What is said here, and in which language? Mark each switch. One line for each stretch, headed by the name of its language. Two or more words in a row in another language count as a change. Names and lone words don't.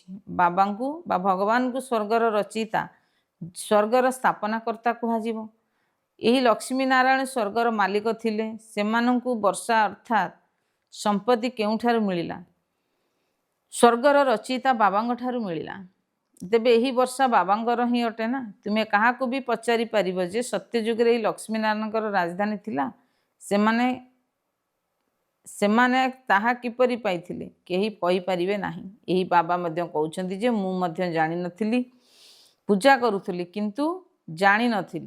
Odia: ବାବାଙ୍କୁ ବା ଭଗବାନଙ୍କୁ ସ୍ୱର୍ଗର ରଚୟିତା, ସ୍ୱର୍ଗର ସ୍ଥାପନାକର୍ତ୍ତା କୁହାଯିବ। ଏହି ଲକ୍ଷ୍ମୀ ନାରାୟଣ ସ୍ୱର୍ଗର ମାଲିକ ଥିଲେ। ସେମାନଙ୍କୁ ବର୍ଷା ଅର୍ଥାତ୍ ସମ୍ପତ୍ତି କେଉଁଠାରୁ ମିଳିଲା? ସ୍ୱର୍ଗର ରଚୟିତା ବାବାଙ୍କ ଠାରୁ ମିଳିଲା। ତେବେ ଏହି ବର୍ଷା ବାବାଙ୍କର ହିଁ ଅଟେ ନା। ତୁମେ କାହାକୁ ବି ପଚାରି ପାରିବ ଯେ ସତ୍ୟ ଯୁଗରେ ଏହି ଲକ୍ଷ୍ମୀ ନାରାୟଣଙ୍କର ରାଜଧାନୀ ଥିଲା, ସେମାନେ ତାହା କିପରି ପାଇଥିଲେ କେହି କହି ପାରିବେ ନାହିଁ। ଏହି ବାବା ମଧ୍ୟ କହୁଛନ୍ତି ଯେ ମୁଁ ମଧ୍ୟ ଜାଣି ନଥିଲି, ପୂଜା କରୁଥିଲି କିନ୍ତୁ ଜାଣି ନଥିଲି।